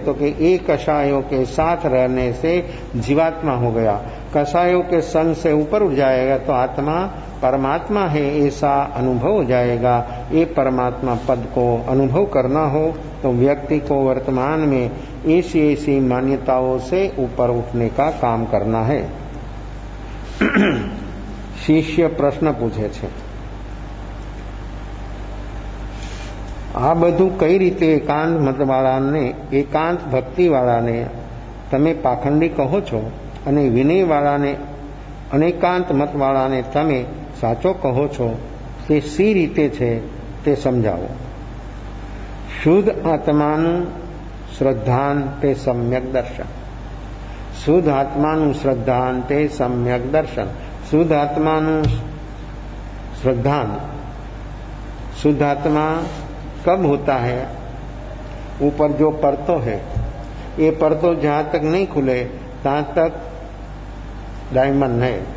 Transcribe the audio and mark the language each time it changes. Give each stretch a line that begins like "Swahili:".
Hindi: तो कि एक कषायों के साथ रहने से जीवात्मा हो गया, कषायों के संग से ऊपर उठ जाएगा तो आत्मा परमात्मा है ऐसा अनुभव हो जाएगा। ये परमात्मा पद को अनुभव करना हो तो व्यक्ति को वर्तमान में ऐसी ऐसी मान्यताओं से ऊपर उठने का काम करना है।
Gujarati: शिष्य प्रश्न पूछे छे, આ બધું કઈ રીતે એકાંત મતવાળાને, એકાંત ભક્તિવાળાને તમે પાખંડી કહો છો અને વિનયવાળાને, અનેકાંત મતવાળાને તમે સાચો કહો છો, તે સી રીતે છે તે સમજાવો। શુદ્ધ આત્માનું શ્રદ્ધાન તે સમ્યક દર્શન, શુદ્ધ આત્માનું શ્રદ્ધાન તે સમ્યક દર્શન। શુદ્ધ આત્માનું શ્રદ્ધાન,
Hindi: शुद्ध आत्मा कब होता है? ऊपर जो परतो है, ये परतो जहां तक नहीं खुले तहां तक डायमंड है।